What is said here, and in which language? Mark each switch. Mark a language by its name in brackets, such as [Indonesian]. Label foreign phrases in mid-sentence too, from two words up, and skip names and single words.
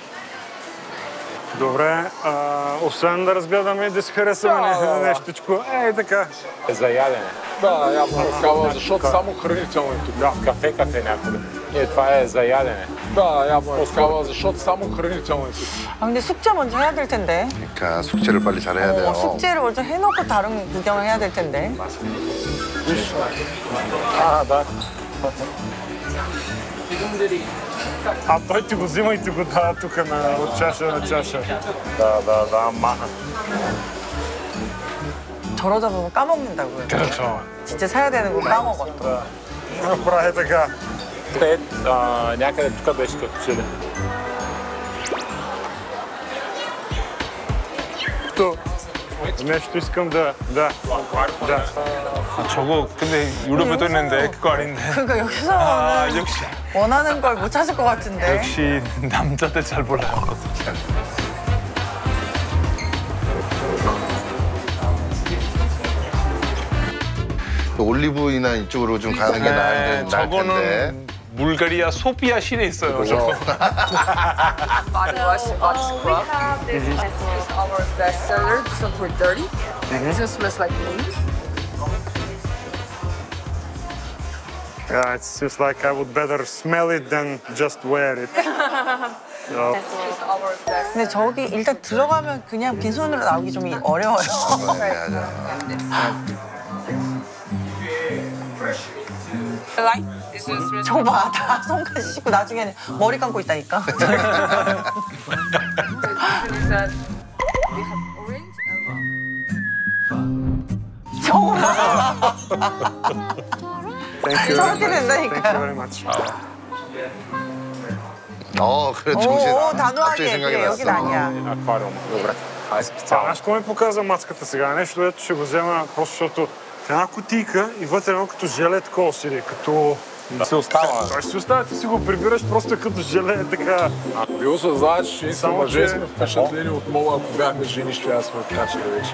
[Bulgarian] Добре, освен да разгледаме и да се харесаме нещичко, така. Е за ядене. Да, явно такава, защото само хранително е тук. Да, кафе някъде. Това е за ядене. Да, явно е такава, защото само хранително е тук. [Korean] 근데 숙제 먼저 해야 될 텐데. 그러니까 숙제를 빨리 잘해야 돼요. 숙제를 먼저 해놓고 다른 구경을 해야 될 텐데. [Bulgarian] Да. Той ти го взима и ти го дава тук от чаша на чаша. Да, маха. [Korean] 저러다 보면 까먹는다고요. 그렇죠. 진짜 사야 되는 거 까먹어 또. [Bulgarian] Прави така. Те някъде тук беше като че ли. Нещо искам да. [Korean] 저거 근데 유럽에도 있는데 그거 아닌데. 그러니까 여기서는 역시 원하는 걸 못 찾을 것 같은데. 역시 남자들 잘 몰라요. 올리브이나 이쪽으로 좀 가는 게 나을 텐데. 저거는 불가리아 소피아 시내 있어요. 저거. [English] This is our best seller. This one for 30. This one smells like mint. Yeah, it seems like I would better smell it than just wear it. This is our best. [Korean] 근데 저기 일단 들어가면 그냥 빈손으로 나오기 좀 어려워요. [English] Like this one smells. [Korean] 저거 봐, 다 손까지 씻고 나중에는 머리 감고 있다니까. [English] This one is that we have orange and rum. Thank you. [Korean] 저렇게 [English] Thank you [Korean] 된다니까요. [English] very much. [Korean] 그래 정신. 오, 갑자기 단호하게. 생각이 그래, 여긴 났어. 아니야. [Bulgarian] Аквариум, добре. Ай, специално. Знаеш какво ми показа мацката сега? Нещо, ето ще го взема, просто защото в една кутийка и вътре едно като желе такова седи, като... Да се остава. Той си остава, ти си го прибираш просто като желе, така... Ако би осъзнаеш, че ние Само, мъже че- сме впечатлени от мола, ако бяхме жени, ще аз сме откачали вече.